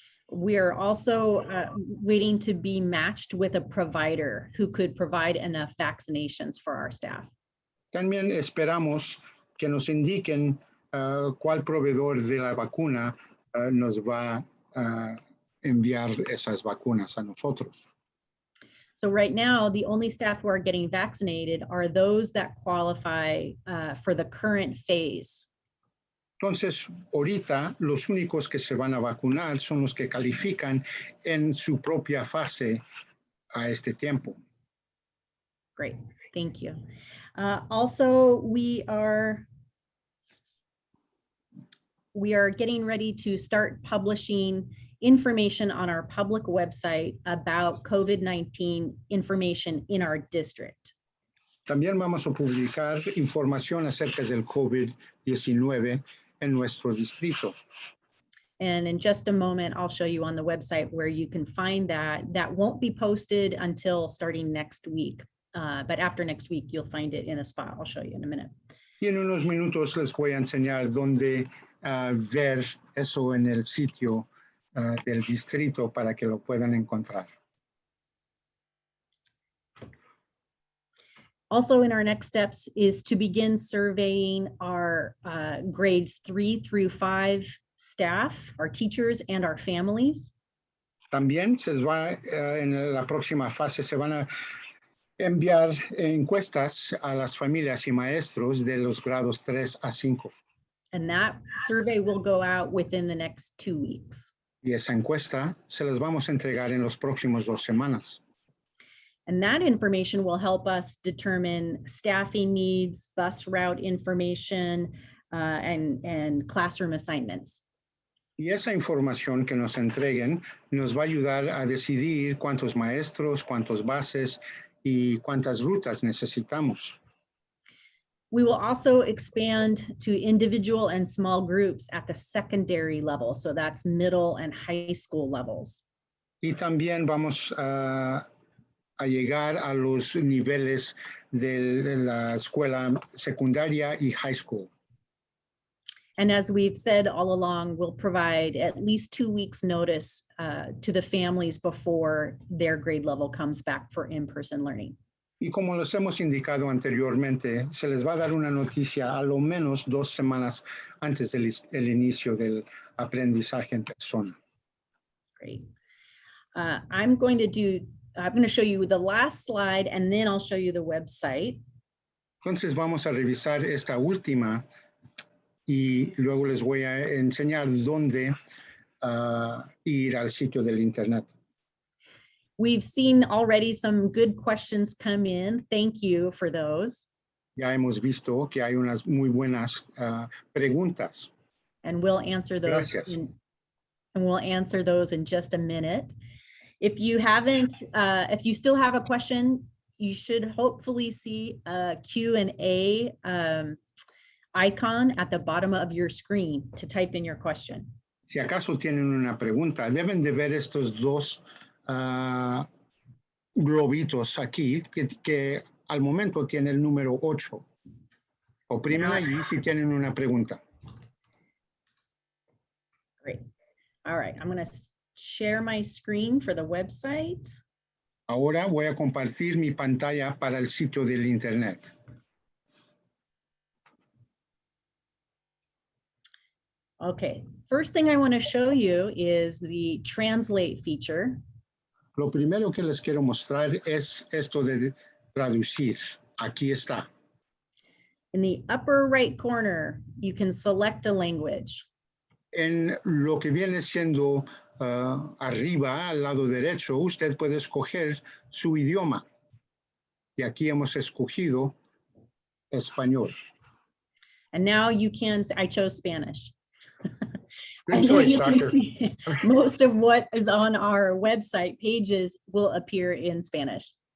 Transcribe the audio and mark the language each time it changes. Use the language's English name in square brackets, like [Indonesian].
[English] We are also waiting to be matched with a provider who could provide enough vaccinations for our staff. [Spanish] También esperamos que nos indiquen cuál proveedor de la vacuna nos va a enviar esas vacunas a nosotros. [English] So right now, the only staff who are getting vaccinated are those that qualify for the current phase. [Spanish] Entonces, ahorita los únicos que se van a vacunar son los que califican en su propia fase a este tiempo. [English] Great, thank you. Also, we are getting ready to start publishing information on our public website about COVID-19 information in our district. [Spanish] También vamos a publicar información acerca del COVID-19 en nuestro distrito. [English] And in just a moment, I'll show you on the website where you can find that. That won't be posted until starting next week. But after next week, you'll find it in a spot. I'll show you in a minute. [Spanish] Y en unos minutos les voy a enseñar dónde ver eso en el sitio del distrito para que lo puedan encontrar. [English] Also in our next steps is to begin surveying our grades 3 through 5 staff, our teachers, and our families. [Spanish] También se va, en la próxima fase se van a enviar encuestas a las familias y maestros de los grados 3 a 5. [English] And that survey will go out within the next 2 weeks. [Spanish] Y esa encuesta se las vamos a entregar en los próximos 2 semanas. [English] And that information will help us determine staffing needs, bus route information, and classroom assignments. [Spanish] Y esa información que nos entreguen nos va a ayudar a decidir cuántos maestros, cuántos bases y cuántas rutas necesitamos. [English] We will also expand to individual and small groups at the secondary level. So that's middle and high school levels. [Spanish] Y también vamos a llegar a los niveles de la escuela secundaria y high school. [English] And as we've said all along, we'll provide at least 2 weeks notice to the families before their grade level comes back for in-person learning. [Spanish] Y como les hemos indicado anteriormente, se les va a dar una noticia a lo menos 2 semanas antes del inicio del aprendizaje en persona. [English] Great. I'm going to show you the last slide and then I'll show you the website. [Spanish] Entonces vamos a revisar esta última y luego les voy a enseñar dónde ir al sitio del internet. [English] We've seen already some good questions come in. Thank you for those. [Spanish] Ya hemos visto que hay unas muy buenas preguntas. [English] And we'll answer those. [Spanish] Gracias. [English] And we'll answer those in just a minute. If you haven't, if you still have a question, you should hopefully see a Q&A icon at the bottom of your screen to type in your question. [Spanish] Si acaso tienen una pregunta, deben de ver estos dos globitos aquí que al momento tiene el número 8. Oprimen allí si tienen una pregunta. Great. [English] All right, I'm going to share my screen for the website. [Spanish] Ahora voy a compartir mi pantalla para el sitio del internet. [English] Okay, first thing I want to show you is the translate feature. [Spanish] Lo primero que les quiero mostrar es esto de traducir. Aquí está. [English] In the upper right corner, you can select a language. [Spanish] En lo que viene siendo arriba, al lado derecho, usted puede escoger su idioma. Y aquí hemos escogido español. [English] And now you can, I chose Spanish. Good choice, doctor. Most of what is on our website pages will appear in Spanish.